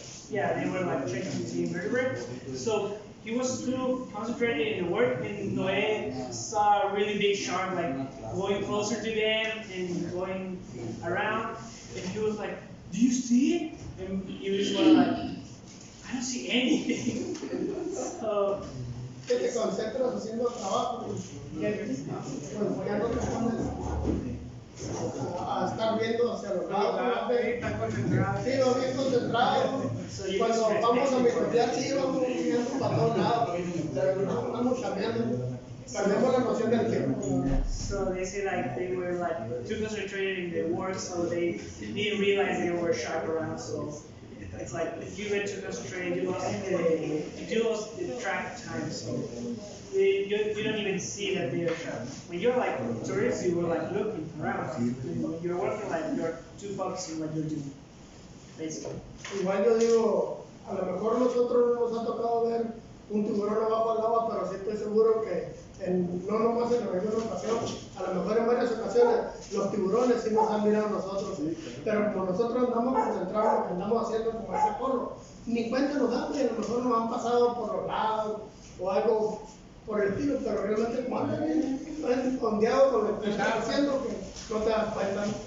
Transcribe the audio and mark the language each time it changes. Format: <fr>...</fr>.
<en>Yeah, they were like checking the invertebrates. So he was too concentrated in the work, and Noé saw a really big shark like going closer to them and going around, and he was like, "Do you see it?" And he was like, "I don't see anything." So.</en> <es>Que te concentras haciendo el trabajo, pues ya no te pones a estar viendo hacia los lados. Sí, va bien concentrado. Cuando vamos a mitotear, sí, vamos viendo para todos lados, pero no estamos cambiando. Perdemos la noción del tiempo.</es> <en>So they say like they were like too concentrated in their work, so they didn't realize there were sharks around. So it's like if you get too concentrated, you lost the track of time. So you don't even see that they're sharks. When you're like tourists, you were like looking around. When you're working, like you're too focused on what you're doing, basically.</en> <es>Igual yo digo, a lo mejor nosotros no nos ha tocado ver un tiburón abajo del agua, pero sí estoy seguro que no nomás en la misma ocasión, a lo mejor en varias ocasiones los tiburones sí nos han mirado a nosotros, pero como nosotros andamos concentrados en lo que andamos haciendo como ese porro, ni cuenta nos dan, y a lo mejor nos han pasado por los lados o algo por el estilo, pero realmente como andan bien ondeados con lo que están haciendo, que no te das cuenta.</es>